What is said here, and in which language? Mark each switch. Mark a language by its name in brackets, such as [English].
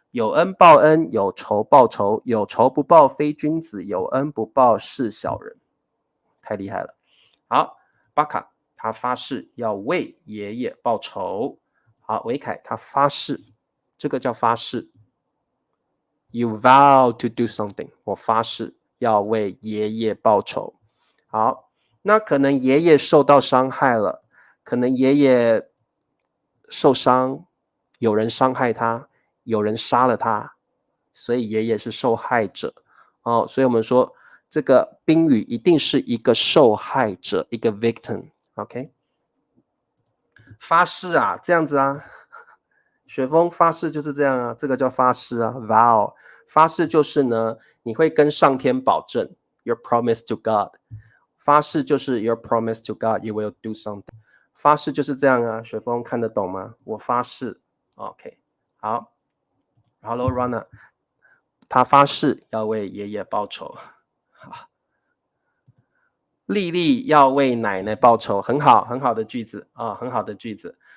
[Chinese] 有恩报恩，有仇报仇，有仇不报非君子，有恩不报是小人。太厉害了。好，巴卡他发誓要为爷爷报仇。好，维凯他发誓，这个叫发誓。 [English] You vow to do something， [Chinese] 我发誓要为爷爷报仇。好，那可能爷爷受到伤害了，可能爷爷受伤，有人伤害他，有人杀了他，所以爷爷是受害者。哦，所以我们说这个宾语一定是一个受害者，一个 victim。OK， 发誓啊，这样子啊，雪峰发誓就是这样啊，这个叫发誓啊 ，vow。发誓就是呢，你会跟上天保证 ， [English] your promise to God。 [Chinese] 发誓就是 [English] your promise to God, you will do something。 [Chinese] 发誓就是这样啊，雪峰看得懂吗？我发誓 ，OK， 好 ，Hello Runner， 他发誓要为爷爷报仇。丽丽要为奶奶报仇，很好，很好的句子啊，很好的句子。